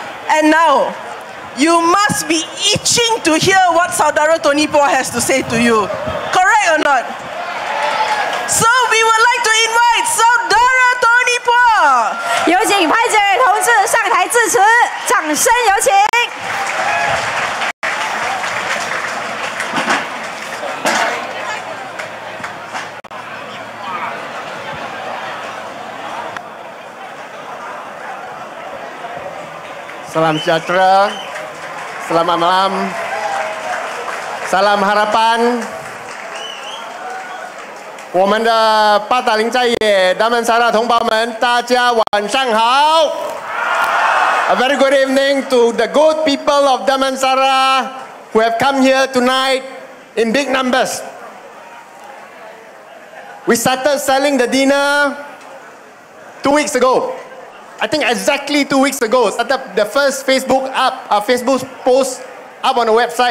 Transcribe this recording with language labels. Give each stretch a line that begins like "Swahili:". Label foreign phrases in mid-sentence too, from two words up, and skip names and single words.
English: And now, you must be itching to hear what Saudara Tony Poa has to say to you. Correct or not? So we would like to invite Saudara Tony Poa.
Chinese: 有请潘建伟同志上台致辞，掌声有请。
Malay: Salam sejahtera, selamat malam, salam harapan.
Chinese: 我们的八达岭在野Damansara同胞们，大家晚上好。
English: A very good evening to the good people of Damansara who have come here tonight in big numbers. We started selling the dinner 2 weeks ago. I think exactly 2 weeks ago, started the first Facebook post up on the website.